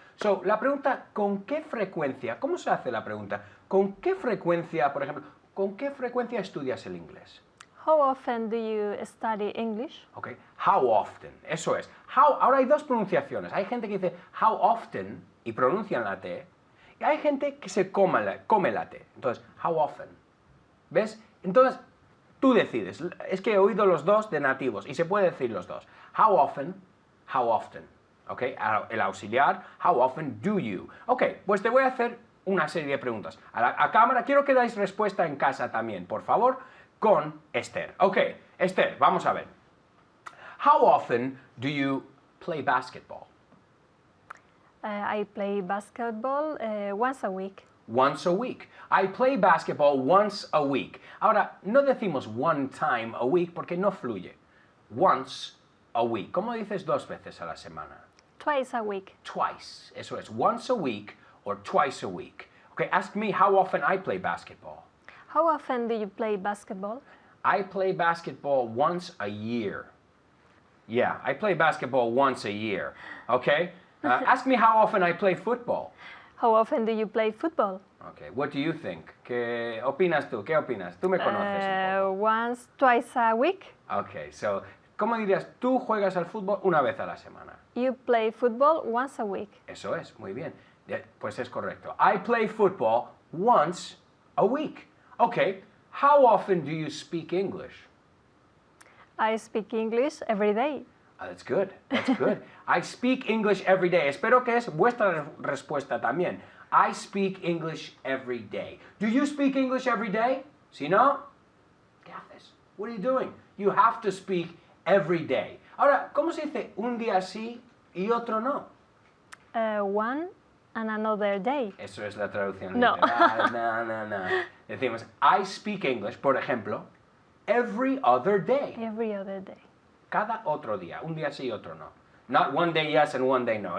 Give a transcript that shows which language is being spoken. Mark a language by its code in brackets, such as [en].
[es] So, la pregunta, ¿con qué frecuencia? ¿Cómo se hace la pregunta? ¿Con qué frecuencia, por ejemplo, con qué frecuencia estudias el inglés? [en] How often do you study English? Okay. How often, [es] eso es. Ahora hay 2 pronunciaciones. Hay gente que dice how often y pronuncian la T, y hay gente que se come la T. Entonces, how often. ¿Ves? Entonces, tú decides. Es que he oído los 2 de nativos y se puede decir los 2. [en] How often, how often. ¿Ok? [es] El auxiliar, how often do you. Ok, pues te voy a hacer una serie de preguntas. A cámara, quiero que dais respuesta en casa también, por favor, con Esther. Ok, Esther, vamos a ver. [en] How often do you play basketball? I play basketball once a week. Once a week. I play basketball once a week. [es] Ahora, no decimos one time a week porque no fluye. [en] Once a week. [es] ¿Cómo dices 2 veces a la semana? [en] Twice a week. [es] Twice. Eso es. [en] Once a week or twice a week. Okay, ask me how often I play basketball. How often do you play basketball? I play basketball once a year. Yeah, I play basketball once a year. Okay? Ask me how often I play football. How often do you play football? Okay, what do you think? [es] ¿Qué opinas tú? ¿Qué opinas? Tú me conoces un poco. [en] Once, twice a week. [es] Okay, so, ¿cómo dirías? Tú juegas al fútbol una vez a la semana. [en] You play football once a week. [es] Eso es, muy bien. Pues es correcto. [en] I play football once a week. Okay, how often do you speak English? I speak English every day. That's good, that's good. I speak English every day. [es] Espero que es vuestra respuesta también. [en] I speak English every day. Do you speak English every day? [es] Si no, ¿qué haces? [en] What are you doing? You have to speak every day. [es] Ahora, ¿cómo se dice un día sí y otro no? [en] One and another day. [es] Eso es la traducción No. literal. No. Decimos, [en] I speak English, [es] por ejemplo, [en] every other day. Every other day. [es] Cada otro día. Un día sí y otro no. [en] Not one day yes and one day no.